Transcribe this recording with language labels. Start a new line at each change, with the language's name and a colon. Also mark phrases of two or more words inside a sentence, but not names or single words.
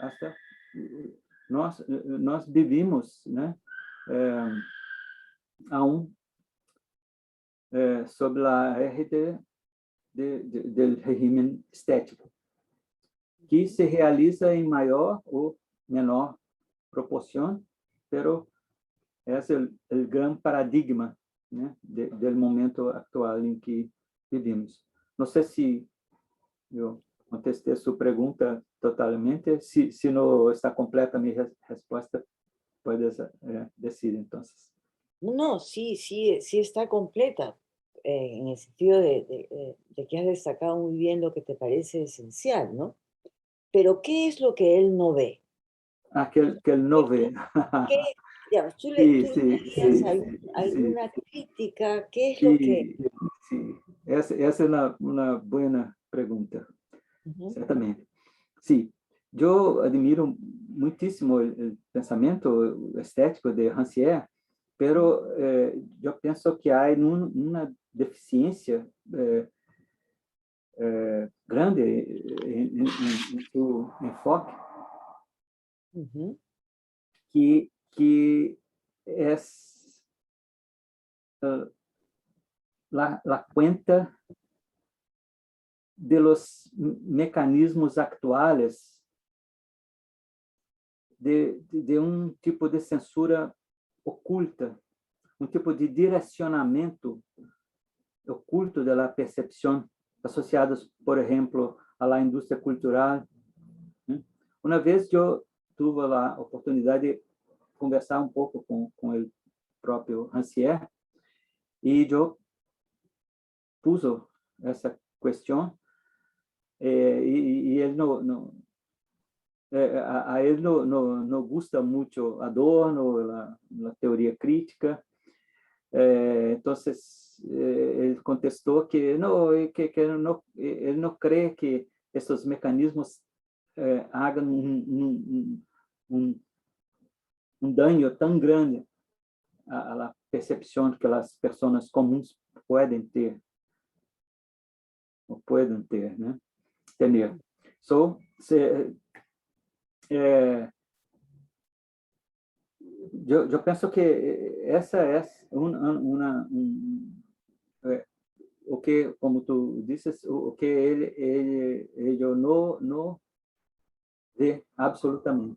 Portuguese: Nós vivimos, né, aún sob a égide do regime estético, que se realiza em maior ou menor proporção, pero é o grande paradigma, né, do momento atual em que vivimos. Não sei se eu contesté
Spanish: su pregunta
Portuguese: totalmente.
Spanish: Si no está completa mi respuesta, puedes decir entonces. No, sí, sí, sí está completa, en el sentido de que has destacado muy bien lo que te parece esencial, ¿no? Pero ¿qué es lo que él no ve? Que él no ve. ¿Qué, digamos, Sí, tú le sí, darías sí, sí, alguna crítica? ¿Qué es lo que... sí, sí.
Portuguese: Essa é uma boa pergunta, Ujú, certamente. Sim, eu admiro muitíssimo o pensamento estético de Rancière, pero eu penso que há uma deficiência grande em seu enfoque, ujú, que é
Spanish: la cuenta de los mecanismos actuales
Portuguese: de um tipo de censura oculta, um tipo de direcionamento oculto da percepção associados, por exemplo, à indústria cultural. Uma vez eu tive a oportunidade de conversar um pouco com o próprio Rancière e eu puso essa questão e ele não
Spanish: a él no gusta mucho Adorno, la teoría crítica. Entonces, él contestó que él no cree que estos mecanismos hagan un daño tan grande a la percepción que las personas comunes pueden ter, o pueden ter, né? Tener.
Portuguese: So, eu penso que essa é o que, como tu dizes, o que ele não vê absolutamente.